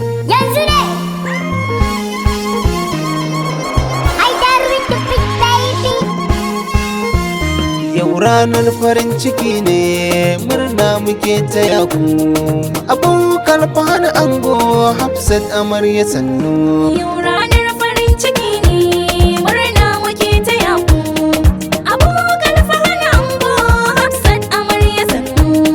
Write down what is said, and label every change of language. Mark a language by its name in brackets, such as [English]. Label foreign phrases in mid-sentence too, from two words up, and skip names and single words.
[Hausa] Yanzu ne. [English] Haidar with the big baby. [Hausa] Yau ranar farin ciki ne, murna muke taya ku. Abubakar Fahad Ango, Hafsat Amarya sannu. Yau ranar farin ciki ne, murna muke taya ku. Abubakar Fahad Ango, Hafsat Amarya sannu.